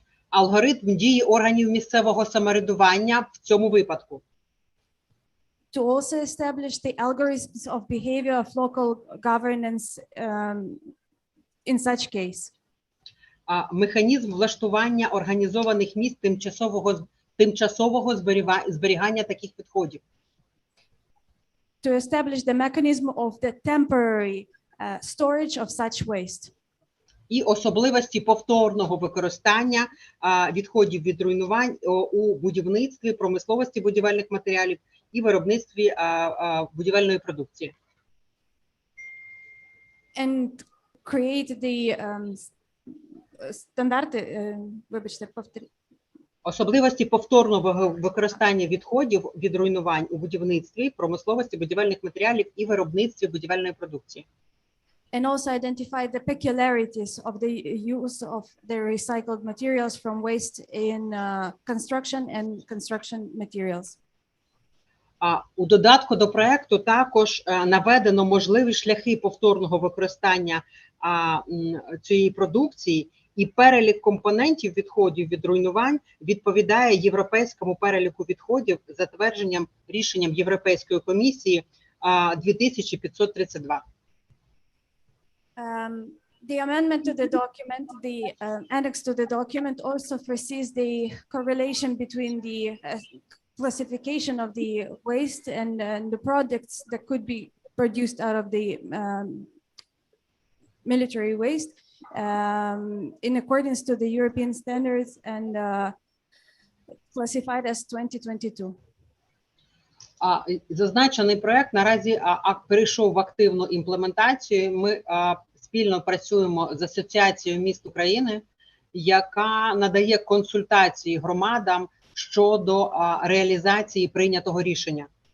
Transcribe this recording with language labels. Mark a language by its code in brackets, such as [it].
[uk] Алгоритм дії органів місцевого самоврядування в цьому випадку. [en] To also establish the algorithms of behavior of local governance in such case. [uk] Механізм влаштування організованих місць тимчасового зберігання таких відходів. [en] To establish the mechanism of the temporary storage of such waste. [uk] І особливості повторного використання відходів від руйнувань у будівництві, промисловості будівельних матеріалів і виробництві будівельної продукції. [en] And create the [uk] стандарти, вибачте, Особливості повторного використання відходів від руйнувань у будівництві, промисловості будівельних матеріалів і виробництві будівельної продукції. [en] And also identify the peculiarities of the use of the recycled materials from waste in construction and construction materials. [uk] У додатку до проекту також наведено можливі шляхи повторного використання цієї продукції, і перелік компонентів відходів від руйнувань відповідає європейському переліку відходів, затвердженням рішенням Європейської комісії 2532. [en] The amendment to the document, the annex to the document also foresees the correlation between the classification of the waste and the products that could be produced out of the military waste in accordance to the European standards and classified as 2022. [uk] Зазначений проект наразі перейшов в активну імплементацію. Ми спільно працюємо з Асоціацією міст України, яка надає консультації громадам щодо реалізації прийнятого рішення.